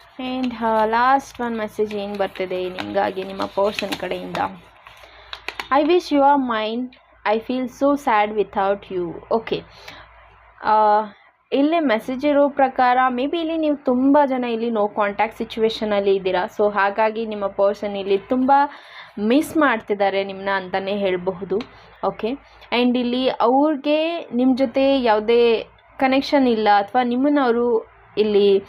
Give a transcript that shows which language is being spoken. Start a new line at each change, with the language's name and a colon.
English: And last one message
Kannada: ಏನು ಬರ್ತಿದೆ ನಿಮಗಾಗಿ ನಿಮ್ಮ ಪರ್ಸನ್ ಕಡೆಯಿಂದ.
English: I wish you are mine, I feel so sad without you.
Kannada: Okay, ಇಲ್ಲೇ ಮೆಸೇಜ್ ಇರೋ ಪ್ರಕಾರ ಮೇ ಬಿ ಇಲ್ಲಿ ನೀವು ತುಂಬ ಜನ ಇಲ್ಲಿ ನೋ ಕಾಂಟ್ಯಾಕ್ಟ್ ಸಿಚುವೇಷನಲ್ಲಿ ಇದ್ದೀರಾ. ಸೊ ಹಾಗಾಗಿ ನಿಮ್ಮ ಪರ್ಸನ್ ಇಲ್ಲಿ ತುಂಬ ಮಿಸ್ ಮಾಡ್ತಿದ್ದಾರೆ ನಿಮ್ಮನ್ನ ಅಂತಲೇ ಹೇಳಬಹುದು. ಓಕೆ, ಆ್ಯಂಡ್ ಇಲ್ಲಿ ಅವ್ರಿಗೆ ನಿಮ್ಮ ಜೊತೆ ಯಾವುದೇ ಕನೆಕ್ಷನ್ ಇಲ್ಲ ಅಥವಾ ನಿಮ್ಮನ್ನು ಅವರು ಇಲ್ಲಿ